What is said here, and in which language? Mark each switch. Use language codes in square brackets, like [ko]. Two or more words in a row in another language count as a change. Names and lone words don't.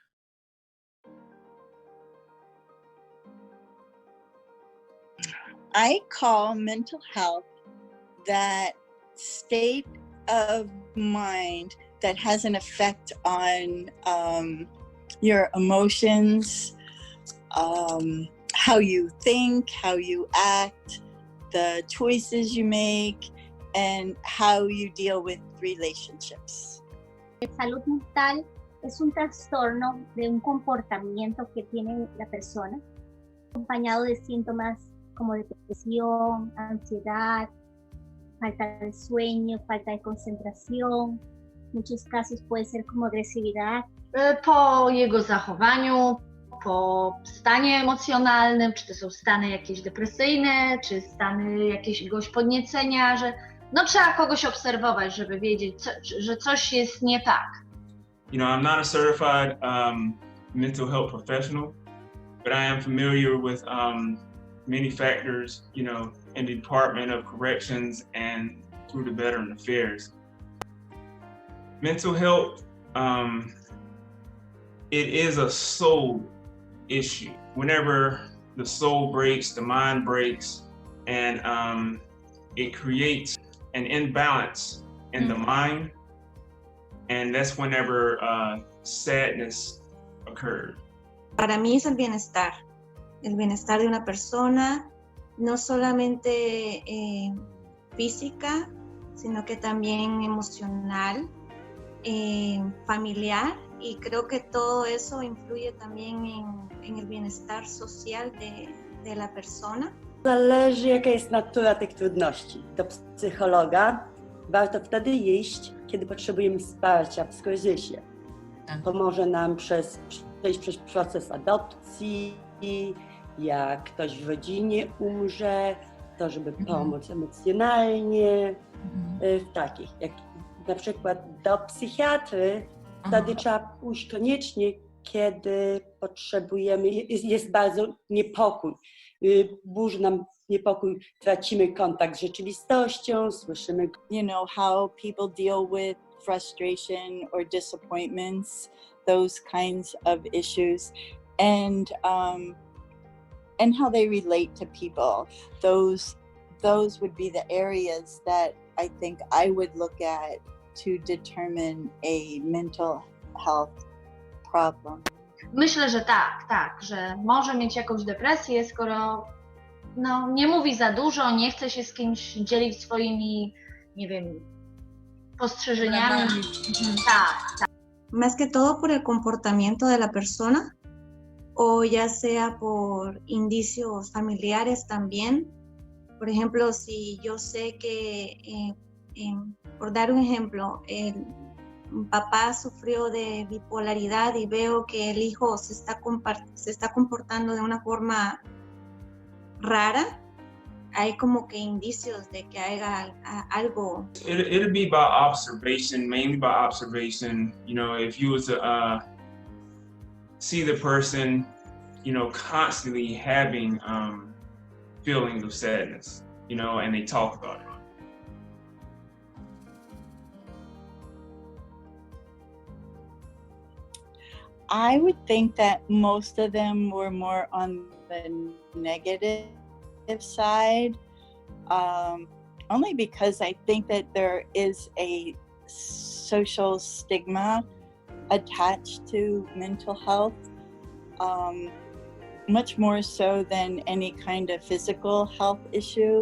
[en] I call mental health that state of mind that has an effect on your emotions, how you think, how you act, the choices you make, and how you deal with relationships. [es] Salud mental es un trastorno de un comportamiento que tiene la persona, acompañado de síntomas como depresión, ansiedad, falta de sueño, falta de concentración. En muchos casos puede ser como agresividad. [pl] Po jego zachowaniu, po stanie emocjonalnym, czy to są stany jakieś depresyjne, czy stany jakiegoś podniecenia, że trzeba kogoś obserwować, żeby wiedzieć, że coś jest nie tak. [en] I'm not a certified mental health professional, but I am familiar with many factors, in the Department of Corrections and through the Veteran Affairs. Mental health, it is a soul issue. Whenever the soul breaks, the mind breaks, and it creates an imbalance in the mind, and that's whenever sadness occurs. [es] Para mí es el bienestar de una persona, no solamente física, sino que también emocional, familiar, y creo que todo eso influye también en el bienestar social de la persona. [pl] Zależy, jaka jest natura tych trudności. Do psychologa warto wtedy iść, kiedy potrzebujemy wsparcia w kryzysie. Pomoże nam przejść przez proces adopcji, jak ktoś w rodzinie umrze, to żeby pomóc emocjonalnie, w takich, jak na przykład do psychiatry, wtedy trzeba pójść koniecznie, kiedy potrzebujemy, jest bardzo niepokój, burzy nam niepokój, tracimy kontakt z rzeczywistością, słyszymy. [en] How people deal with frustration or disappointments, those kinds of issues, and how they relate to people. Those would be the areas that I think I would look at to determine a mental health problem. [pl] Myślę, że tak, że może mieć jakąś depresję, skoro nie mówi za dużo, nie chce się z kimś dzielić swoimi, nie wiem, spostrzeżeniami. Tak. [es] Más que todo por el comportamiento de la persona, o ya sea por indicios familiares también. Por ejemplo, si yo sé que Por dar un ejemplo, un papá sufrió de bipolaridad y veo que el hijo se está comportando de una forma rara, hay como que indicios de que haya algo. [en] It'll be by observation, mainly by observation. You know, if you was to see the person, you know, constantly having feelings of sadness, you know, and they talk about it. I would think that most of them were more on the negative side, only because I think that there is a social stigma attached to mental health, much more so than any kind of physical health issue.